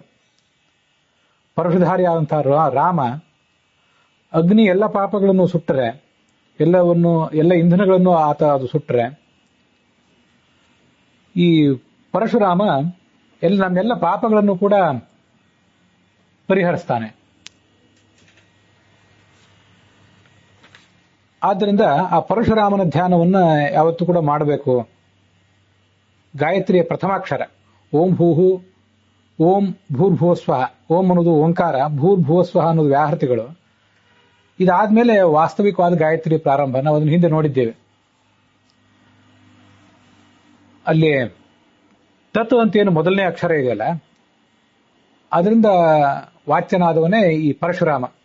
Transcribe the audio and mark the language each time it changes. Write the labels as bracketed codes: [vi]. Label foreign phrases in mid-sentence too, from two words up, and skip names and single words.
[kn] ಪರಶುಧಾರಿಯಾದಂತಹ ರಾಮ ಅಗ್ನಿ ಎಲ್ಲ ಪಾಪಗಳನ್ನು ಸುಟ್ಟರೆ, ಎಲ್ಲ ಇಂಧನಗಳನ್ನು ಆತ ಅದು ಸುಟ್ಟರೆ, ಈ ಪರಶುರಾಮ ನಮ್ಮೆಲ್ಲ ಪಾಪಗಳನ್ನು ಕೂಡ ಪರಿಹರಿಸ್ತಾನೆ. ಆದ್ದರಿಂದ ಆ ಪರಶುರಾಮನ ಧ್ಯಾನವನ್ನ ಯಾವತ್ತೂ ಕೂಡ ಮಾಡಬೇಕು. ಗಾಯತ್ರಿಯ ಪ್ರಥಮಾಕ್ಷರ [sa] ಓಂ ಭೂಹು, ಓಂ ಭೂರ್ಭುವಸ್ವಃ. [kn] ಓಂ ಅನ್ನೋದು ಓಂಕಾರ, ಭೂರ್ಭುವಸ್ವಃ ಅನ್ನೋದು ವ್ಯಾಹೃತಿಗಳು. ಇದಾದ್ಮೇಲೆ ವಾಸ್ತವಿಕವಾದ ಗಾಯತ್ರಿ ಪ್ರಾರಂಭ. ನಾವು ಅದನ್ನು ಹಿಂದೆ ನೋಡಿದ್ದೇವೆ. ಅಲ್ಲಿ ತತ್ ಅಂತೇನು ಮೊದಲನೇ ಅಕ್ಷರ ಇದೆಯಲ್ಲ, ಅದರಿಂದ ವಾಚ್ಯನಾದವನೇ ಈ ಪರಶುರಾಮ.